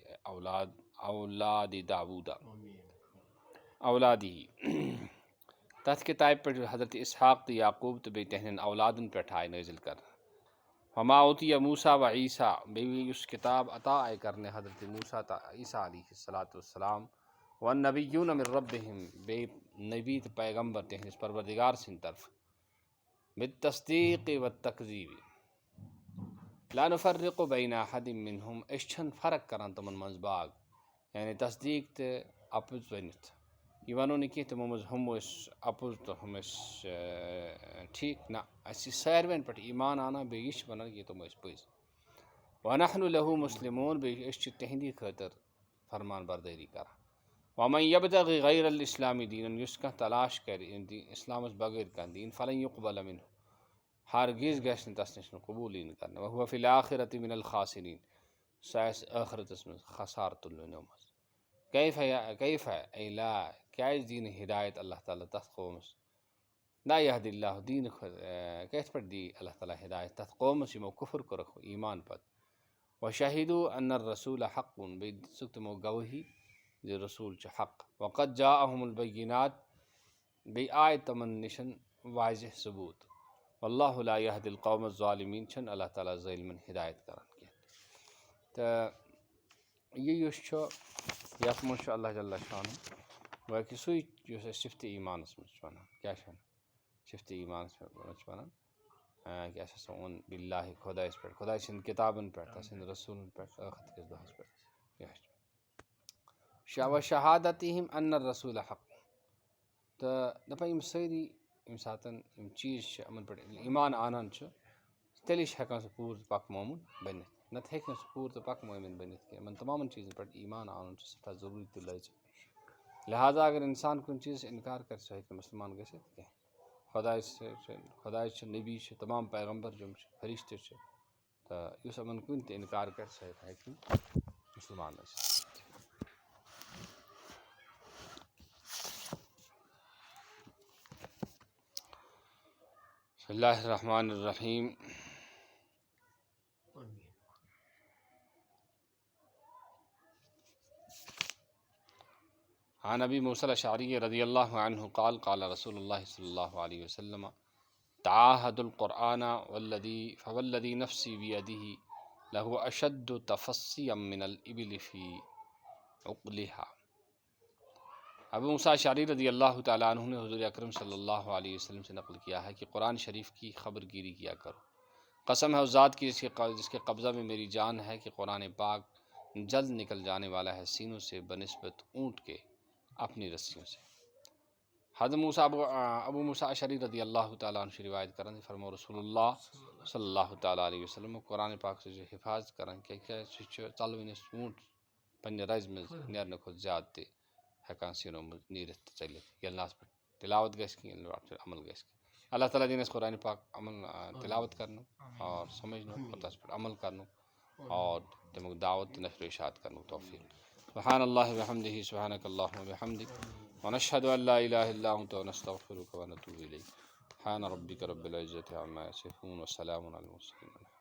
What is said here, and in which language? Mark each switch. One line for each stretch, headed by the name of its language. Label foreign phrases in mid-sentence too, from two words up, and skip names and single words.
Kashmiri: اولاد داود اولادی تَتھ کِتابہِ پٮ۪ٹھ حضرت اسحاق تہٕ یعقوب تہٕ بیٚیہِ تِہنٛدٮ۪ن اولادن پٮ۪ٹھ آیہِ نٲزِل کرنہٕ
Arabic: وما اوتیہ موسیٰ و عیسیٰ
Kashmiri: بیٚیہِ یُس کِتاب عطا آیہِ کرنہٕ حضرت موسیٰ تہٕ عیسیٰ
Arabic: علیہ الصلاۃ والسلام والنبیون من ربہم
Kashmiri: بیٚیہِ نبی تہٕ پیغمبر تِہنٛدِس پروردگار سٕنٛدِ طرفہٕ
Arabic: بالتصدیق والتکذیب لا نفرق بین احد منہم
Kashmiri: أسۍ چھِنہٕ فرق کران تِمن منٛز باگ یعنی تصدیق تہٕ اپُز ؤنِتھ یہِ وَنو نہٕ کینٛہہ تِمو منٛز ہُم ٲسۍ اپُز تہٕ ہُم ٲسۍ ٹھیٖک نہ اَسہِ چھِ ساروِین پٮ۪ٹھ ایمان اَنان بیٚیہِ یہِ چھِ وَنان کہِ تِم ٲسۍ پٔزۍ
Arabic: وَنحن لہُ مُسلموٗن
Kashmiri: بیٚیہِ أسۍ چھِ تِہنٛدی خٲطرٕ فرمان بردٲری کران
Arabic: ومن یبتغی غیر الاسلام
Kashmiri: دیٖنن یُس کانٛہہ تلاش کرِ اسلامس بغٲر کانٛہہ دیٖن
Arabic: فلن یقبل منہ
Kashmiri: ہرگز گژھِ نہٕ تس نِش قبوٗل یی نہٕ کرنہٕ
Arabic: وہو فی الآخرۃ من الخاسرین
Kashmiri: سُہ آسہِ ٲخرتس منٛز خسارٕ تُلنیو منٛز کیف اے لا کیازِ دی نہٕ ہدایت اللہ تعالیٰ تتھ قومس
Arabic: لا یہدی اللہ
Kashmiri: دیٖنہٕ کتھ پٮ۪ٹھ دی اللہ تعالیٰ ہدایت تتھ قومس یِمو کُفر کوٚرُکھ ایمان پتہٕ
Arabic: وشہدوا ان الرسول حق
Kashmiri: بیٚیہِ دِژٕکھ تِمو گوٲہی زِ رسوٗل چھُ حق
Arabic: وقد جاءہم البینات
Kashmiri: بیٚیہِ آیہِ تِمن نِشن واضح ثبوٗت
Arabic: واللہ لا یہدی القوم الظالمین
Kashmiri: چھنہٕ اللہ تعالیٰ ظٲلمن ہدایت کران کینٛہہ تہٕ یہِ یُس چھُ یتھ منٛز چھُ
Arabic: اللہ جل شانہ
Kashmiri: گویا کہِ سُے یُس أسۍ صِفتہِ ایٖمانس منٛز چھِ ونان کیٛاہ چھِ ونان صِفتہِ ایٖمانس منٛز چھِ ونان کہِ اَسہِ ہسا ووٚن باللہ خۄدایس پٮ۪ٹھ خۄداے سٕنٛدۍ کِتابن پٮ۪ٹھ تس سٕنٛدۍ رسوٗلن پٮ۪ٹھ ٲخرت کِس دۄہس پٮ۪ٹھ
Arabic: وشہادتہم ان الرسول حق
Kashmiri: تہٕ دپان یِم سٲری ییٚمہِ ساتہٕ یِم چیٖز چھِ یِمن پٮ۪ٹھ ایمان انان چھُ تیٚلے چھِ ہٮ۪کان سُہ پوٗرٕ تہٕ پکہٕ مومُن بٔنِتھ نتہٕ ہیٚکہِ نہٕ سُہ پوٗرٕ تہٕ پکہٕ مومِن بٔنِتھ کینٛہہ یِمن تمامن چیٖزن پٮ۪ٹھ ایمان انُن چھُ سٮ۪ٹھاہ ضروٗری تہٕ لٲزِم لہٰذا اگر انسان کُنہِ چیٖزس انکار کرِ سُہ ہیٚکہِ نہٕ مُسلمان گٔژھِتھ کینٛہہ خۄداے چھِ نبی چھِ تمام پیغمبر یِم چھِ فرشتہٕ چھِ تہٕ یُس یِمن کُنہِ تہِ انکار کرِ سُہ ہیٚکہِ نہٕ مُسلمان ٲسِتھ
Arabic: بسم اللہ الرحمن الرحیم عن ابی موسیٰ الاشعری رضی اللہ عنہ قال قال رسول اللہ صلی اللہ علیہ وسلم تعاہدوا القرآن فوالذی نفسی بیدہ لہو اشد تفصیا من الابل فی عقلها
Urdu: ابو موسیٰ اشعری رضی اللہ تعالیٰ عنہ نے حضور اکرم صلی اللہ علیہ وسلم سے نقل کیا ہے کہ قرآن شریف کی خبر گیری کیا کرو قسم ہے اس ذات کی جس کے قبضہ میں میری جان ہے کہ قرآن پاک جلد نکل جانے والا ہے سینوں سے بنسبت اونٹ کے اپنی رسیوں سے حضرت ابو موسیٰ اشعری رضی اللہ تعالیٰ عنہ سے روایت
Kashmiri: کران فرمو
Urdu: رسول اللہ صلی اللہ تعالیٰ علیہ وسلم قرآن پاک سے
Kashmiri: حفاظت کران کیٛازِ سُہ چھُ ژَلوٕنِس اونٹ پننہِ رزِ منٛز نیرنہٕ کھۄتہٕ زیادٕ تہِ ہٮ۪کان سیٖنو منٛز نیٖرِتھ تہٕ ژٔلِتھ ییٚلہِ نہٕ اَتھ پٮ۪ٹھ تِلاوت گژھِ کینٛہہ ییٚلہِ نہٕ اَتھ پٮ۪ٹھ عمل گژھِ کینٛہہ اللہ تعالیٰ دِیِن اَسہِ قرآن پاک عمل تِلاوت کرنُک اور سمجھنُک اور تَتھ پٮ۪ٹھ عمل کرنُک اور تَمیُک دعوت تہٕ نشر و اشاعت کرنُک توفیٖق
Arabic: سبحان اللہ وبحمدہ سبحانک اللہم وبحمدک ونشہد ان لا الہ الا انت ونستغفرک ونتوب الیک سبحان ربک رب العزۃ عما یصفون وسلام علی المرسلین.